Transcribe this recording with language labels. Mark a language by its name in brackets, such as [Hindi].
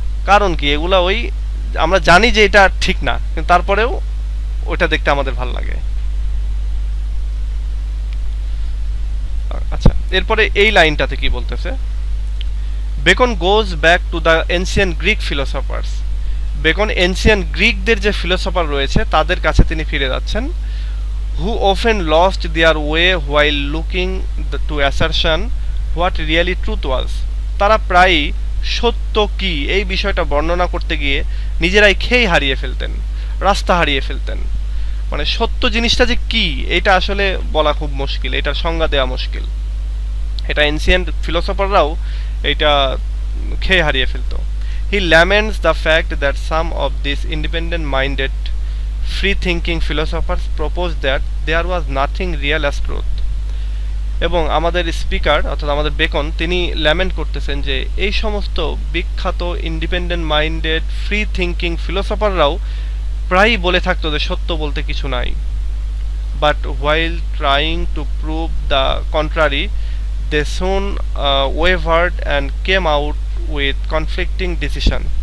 [Bangla] কারণ কি, এগুলো ওই আমরা জানি যে এটা ঠিক না, কিন্তু তারপরেও ওটা দেখতে আমাদের ভালো লাগে। আচ্ছা, এরপরে এই লাইনটাতে কি বলতেছে, [English] Bacon goes back to the ancient Greek philosophers. [Bangla] Beacon ancient গ্রিকদের যে ফিলোসফার রয়েছে তাদের কাছে তিনি ফিরে যাচ্ছেন, [English] who often lost their way while looking to assertion what really truth was। [Bangla] তারা প্রায়ই সত্য কি এই বিষয়টা বর্ণনা করতে গিয়ে নিজেরাই খেই হারিয়ে ফেলতেন, রাস্তা হারিয়ে ফেলতেন। মানে সত্য জিনিসটা যে কি এটা আসলে বলা খুব মুশকিল, এটার সংজ্ঞা দেওয়া মুশকিল। এটা এনসিয়েন্ট ফিলোসফাররাও এটা খেয়ে হারিয়ে ফেলতো। [English] He laments the fact that some of these independent-minded free-thinking philosophers proposed that there was nothing real as truth। [Bangla] এবং আমাদের স্পিকার অর্থাৎ আমাদের বেকন তিনি ল্যামেন্ট করতেছেন যে এই সমস্ত বিখ্যাত ইন্ডিপেন্ডেন্ট মাইন্ডেড ফ্রি থিঙ্কিং ফিলোসফাররাও প্রায়ই বলে থাকতো যে সত্য বলতে কিছু নাই। [English] But while trying to prove the contrary they soon wavered and came out with conflicting decision.